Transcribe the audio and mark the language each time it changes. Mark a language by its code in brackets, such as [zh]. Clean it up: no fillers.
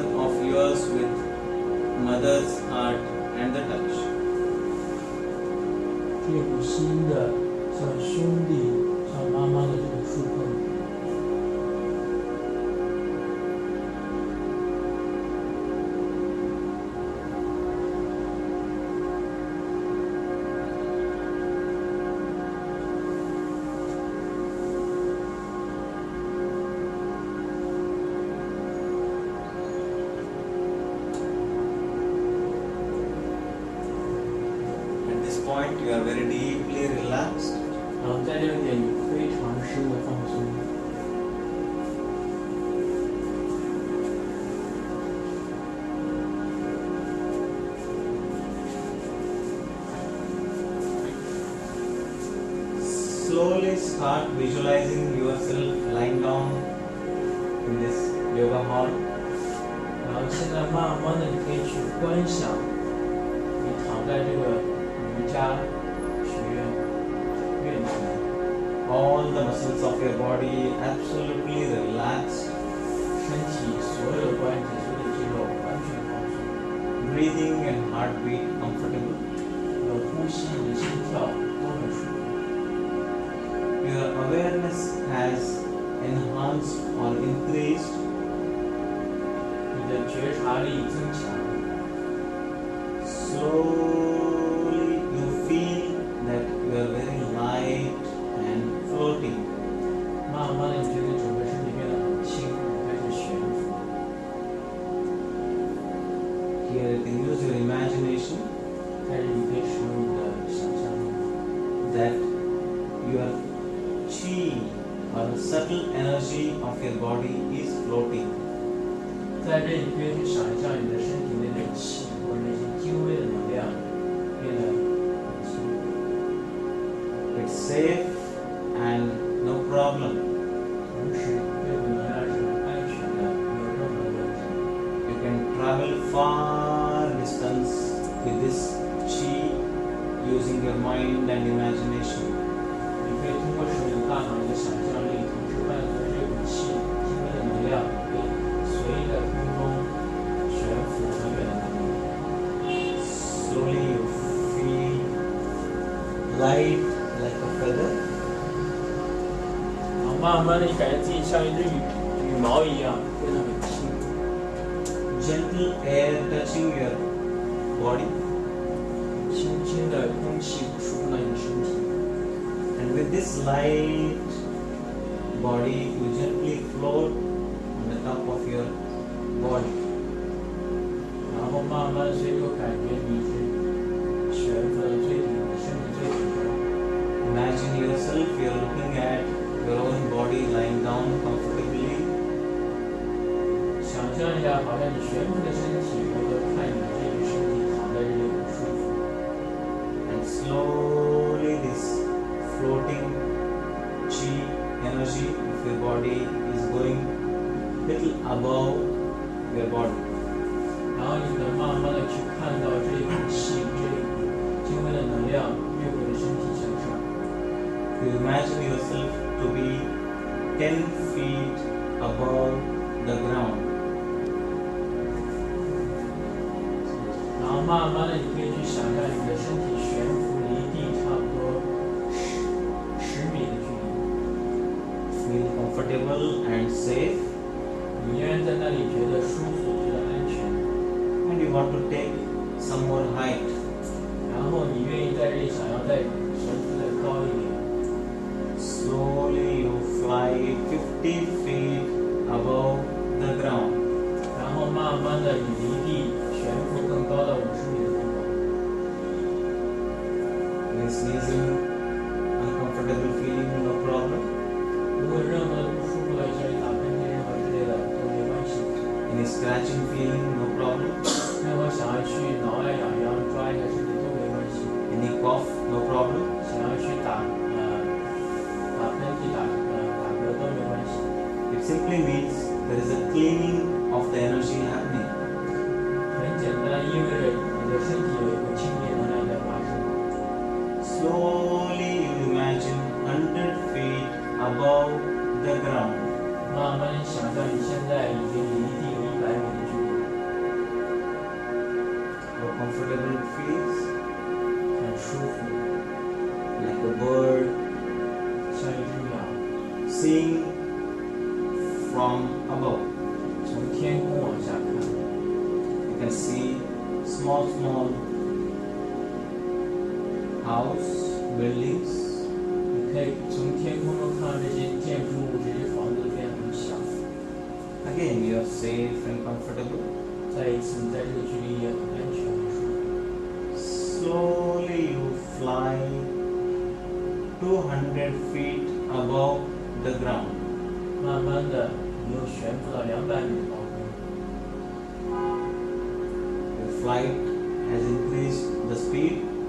[en] mother's heart and the touch. [zh] 这股新的像兄弟、像妈妈的这个触碰。 [en] At this point, you are very deeply relaxed. [zh] 然后在这个点，你非常深的放松。 [en] Slowly start visualizing yourself lying down in this yoga hall. [zh] 然后现在慢慢的，你可以去观想，你躺在这个瑜伽学院院庭。 [en] All the muscles of your body absolutely relaxed. [zh] 身体所有的关节、所有的肌肉完全放松， [en] Breathing and heartbeat comfortable. [zh] 你的呼吸、你的心跳都很舒服。 [en] Your awareness has enhanced or increased. [zh] 你的觉察力增强， [en] Slowly you feel that you are very light and floating. [zh] 慢慢的你觉得整个身体变得很轻，开始悬浮。 [en] Here you can use your imagination [zh] 在这里可以使用你的想象力， [en] that your chi or the subtle energy of your body is floating. [zh] 在这里可以去想象你的身体内的气或者那些精微的能量变得很轻， [en] It's safe and no problem. [zh] 同时这股能量是安全的，没有任何问题。 [en] You can travel far distance with this chi using your mind and imagination. [zh] 你可以通过使用大脑的想象力，同时伴随这股气精微的能量，可以随意在空中悬浮很远的能力。 [en] Slowly you feel light like a feather. [zh] 然后慢慢的，你感觉自己像一只羽毛一样，变得很轻。 [en] Gentle air touching your body. [zh] 轻轻的空气触碰到你的身体， [en] And with this light body, you gently float on the top of your body. [zh] 然后慢慢随口感觉你是悬浮到最顶，身体最顶端。 [en] Imagine yourself, you're looking at your own body lying down comfortably. [zh] 想象一下，好像你悬浮的身体，回头看你这具身体躺在这里很舒服。 [en] And slowly this floating chi energy of your body is going little above your body. [zh] 然后你能慢慢的去看到这一股气，这一股精微的能量越过你身体向上。 [en] You imagine yourself to be 10 feet above the ground. [zh] 然后慢慢的，你可以去想象你的身体悬浮离地差不多10米的距离， [en] Feel comfortable and safe, [zh] 你依然在那里觉得舒服，觉得安全。 [en] and you want to take some more height. [zh] 然后你愿意在这里想要再悬浮再高一点， [en] Slowly you fly 50 feet above the ground. [zh] 然后慢慢的你离地悬浮更高到50米的地方。 [en] Any sneezing, uncomfortable feeling, no problem. [zh] 如果任何不舒服的，像你打喷嚏任何之类的都没关系。 [en] Any scratching feeling, no problem. [zh] 任何想要去挠痒痒、抓一下身体都没关系。 [en] Any cough, no problem. [zh] 想要去打喷嚏、打嗝都没关系。 [en] It simply means there is a cleaning of the energy happening. [zh] 很简单，意味着你的身体有一股清洁能量在发生。 [en] Slowly you imagine 100 feet above the ground. [zh] 慢慢地想象你现在已经离地有100米的距离。 [en] comfortable it feels, [zh] 很舒服， [en] like a bird [zh] 像一只鸟， [en] seeing from above. [zh] 从天空往下看， [en] You can see small house, buildings. [zh] 你可以从天空中看到这些建筑物、这些房子变得很小。 [en] Again, you are safe and comfortable. [zh] 再一次，你在这个距离也很安全很舒服。 [en] Slowly you fly 200 feet above the ground. [zh] 慢慢的，你又悬浮到200米的高空， [en] Your flight has increased the speed.